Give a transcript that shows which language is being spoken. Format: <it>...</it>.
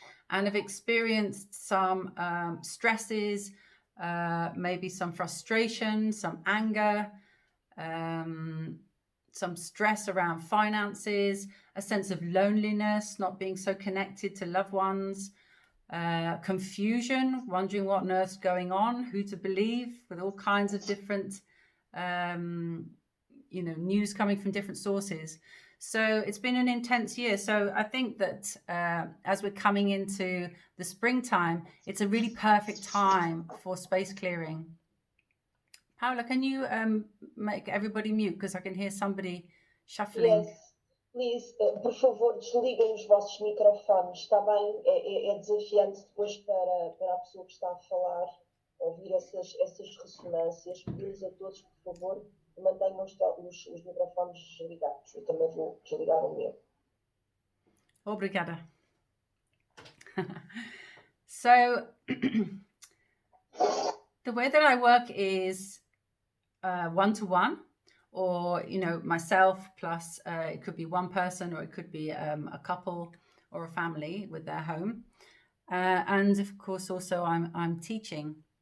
<en>and have experienced some stresses, maybe some frustration, some anger, some stress around finances, a sense of loneliness, not being so connected to loved ones, confusion, wondering what on earth's going on, who to believe, with all kinds of different news coming from different sources. So it's been an intense year. So I think that as we're coming into the springtime, it's a really perfect time for space clearing. Paula, can you make everybody mute? Because I can hear somebody shuffling. Yes, please,</en> <pt>por favor, desliguem os vossos microfones, está bem? É desafiante depois para a pessoa que está a falar ouvir essas ressonâncias. Pedimos a todos, por favor, mantenham os microfones desligados. Eu também vou desligar o meu. Obrigada.</pt> <en>So the way that I work is one-to-one, or myself plus it could be one person, or it could be a couple or a family with their home, and of course also I'm teaching.</en>